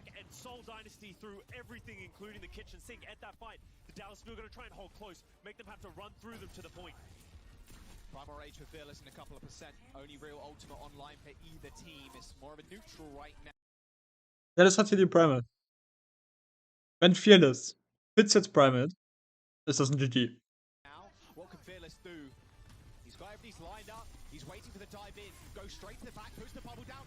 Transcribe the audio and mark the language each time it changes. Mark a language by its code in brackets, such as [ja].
[en] Seoul Dynasty through everything, including the kitchen sink at that fight. The Dallas Fuel are going to try and hold close, make them have to run through them to the point. Primal Rage for Fearless in a couple of percent. Only real ultimate online for either team. It's more of a neutral right now. [de] Ja, das hat hier die Primal. Wenn Fearless Fitz jetzt Primal, ist das ein GG. [en] Now, what can Fearless do? He's got everything lined up. He's waiting for the dive in. Go straight to the back, push the bubble down.